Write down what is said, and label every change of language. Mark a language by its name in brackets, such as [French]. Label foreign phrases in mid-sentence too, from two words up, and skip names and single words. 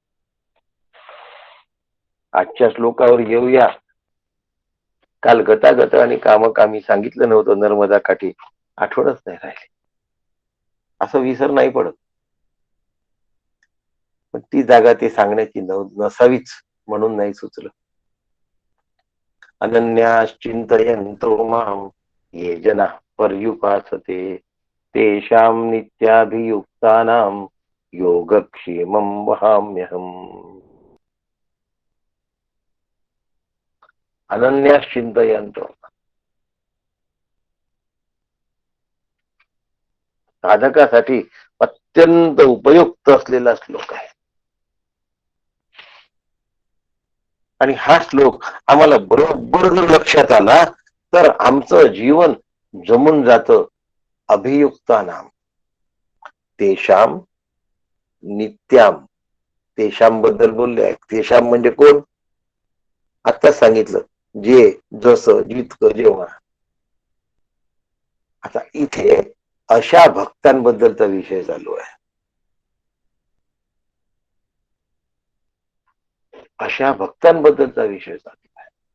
[Marathi] आजच्या श्लोकावर येऊया. काल गतागत आणि कामकामी सांगितलं नव्हतं नर्मदा काठी, आठवणच नाही राहिली. असं विसर नाही पडत, पण ती जागा ते सांगण्याची नसावीच म्हणून नाही सुचलं. [Sanskrit] अनन्याश्चिंतयन्तो मां ये जनाः पर्युपासते तेषां नित्याभियुक्तानां योगक्षेमं वहाम्यहम्. [Marathi] अनन्याश्चिंतयन्तो, साधकासाठी अत्यंत उपयुक्त असलेला श्लोक आहे. आणि हा श्लोक आम्हाला बरोबर जर लक्षात आला तर आमचं जीवन जमून जातं. [Sanskrit] अभियुक्तानाम तेषाम नित्याम, [Marathi] तेषाम बद्दल बोलले आहे. तेषाम म्हणजे कोण? आत्ताच सांगितलं, जे जसं जितकं जेव्हा. आता इथे अशा भक्तांबद्दलचा विषय चालू आहे. अशा भक्तांबद्दलचा विषय चालू आहे.